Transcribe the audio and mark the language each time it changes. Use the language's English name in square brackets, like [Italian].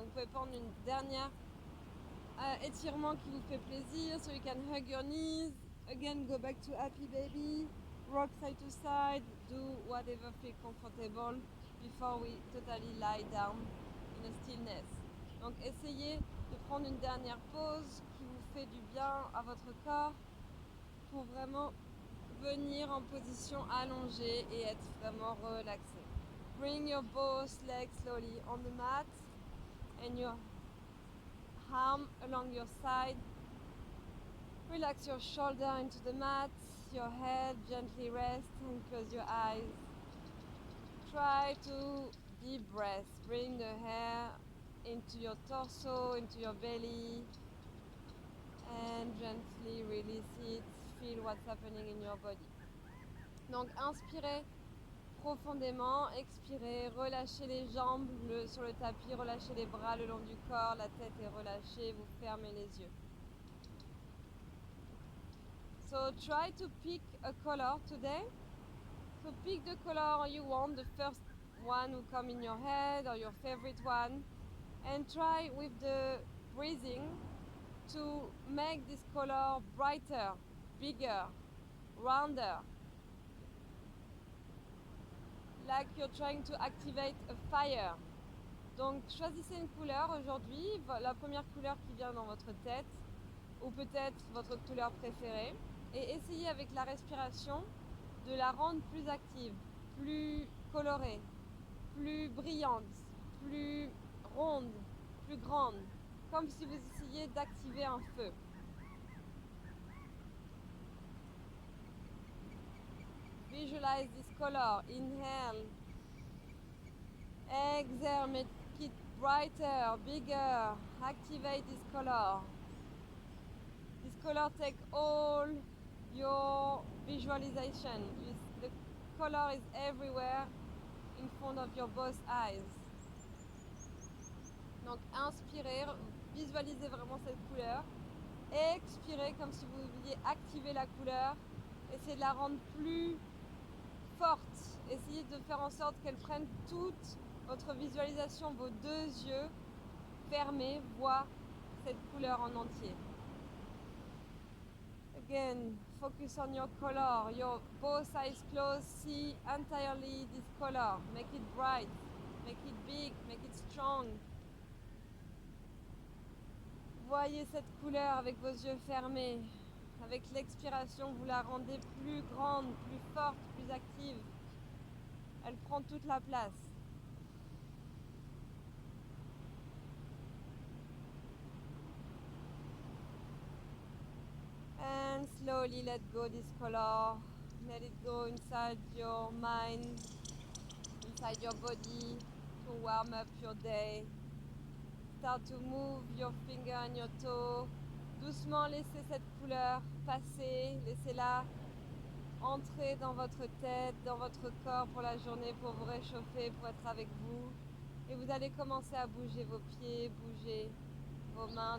[French] Donc vous pouvez prendre une dernière étirement qui vous fait plaisir. [English] So you can hug your knees. Again, go back to happy baby. Rock side to side. Do whatever feel comfortable before we totally lie down in a stillness. [French] Donc essayez de prendre une dernière pause qui vous fait du bien à votre corps pour vraiment venir en position allongée et être vraiment relaxé. [English] Bring your both legs slowly on the mat and your arm along your side. Relax your shoulder into the mat, your head gently rest and close your eyes. Try to deep breath. Bring the hair into your torso, into your belly and gently release it. Feel what's happening in your body. [French] Donc inspirez profondément, expirez, relâchez les jambes sur le tapis, relâchez les bras le long du corps, la tête est relâchée, vous fermez les yeux. [English] So try to pick a color today. So pick the color you want, the first one who come in your head or your favorite one, and try with the breathing to make this color brighter, bigger, rounder. Like you're trying to activate a fire. [French] Donc choisissez une couleur aujourd'hui, la première couleur qui vient dans votre tête, ou peut-être votre couleur préférée, et essayez avec la respiration de la rendre plus active, plus colorée, plus brillante, plus ronde, plus grande, comme si vous essayiez d'activer un feu. [English] Visualize this color. Inhale. Exhale. Make it brighter, bigger. Activate this color. This color take all your visualization. The color is everywhere in front of your both eyes. [French] Donc inspirez, visualisez vraiment cette couleur. Expirez comme si vous vouliez activer la couleur. Essayez de la rendre plus forte. Essayez de faire en sorte qu'elle prenne toute votre visualisation. Vos deux yeux fermés voient cette couleur en entier. [English] Again, focus on your color. Your both eyes closed. See entirely this color. Make it bright. Make it big. Make it strong. [French] Voyez cette couleur avec vos yeux fermés. Avec l'expiration, vous la rendez plus grande, plus forte, plus active. Elle prend toute la place. [English] And slowly let go this color. Let it go inside your mind, inside your body to warm up your day. Start to move your finger and your toe. [French] Doucement laissez cette couleur passer, laissez-la entrer dans votre tête, dans votre corps pour la journée, pour vous réchauffer, pour être avec vous. Et vous allez commencer à bouger vos pieds, bouger vos mains.